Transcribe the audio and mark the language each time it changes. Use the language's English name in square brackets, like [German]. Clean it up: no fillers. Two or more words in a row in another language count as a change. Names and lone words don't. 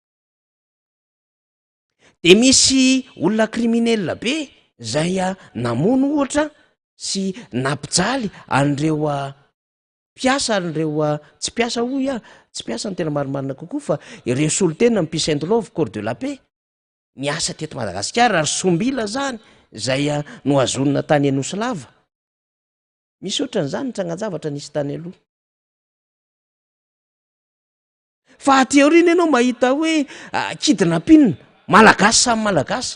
[Malagasy] De misy olona kriminella be zay namono ohatra sy nampijaly an'ireo mpiasa, an'ireo tsy mpiasa hoy tsy mpiasa ny tena marimarina kokoa fa ireo solotena ny [English] Peace and Love, [French] corps de la paix. [Malagasy] miasa teto Madagasikara ary sombila zany zay no azonina tany Anosy Lava. Misy ohatran'izany ny trangan-javatra nisy tany aloha. Fa aty aoriana ianao mahita hoe kidnapping malagasy samy malagasy.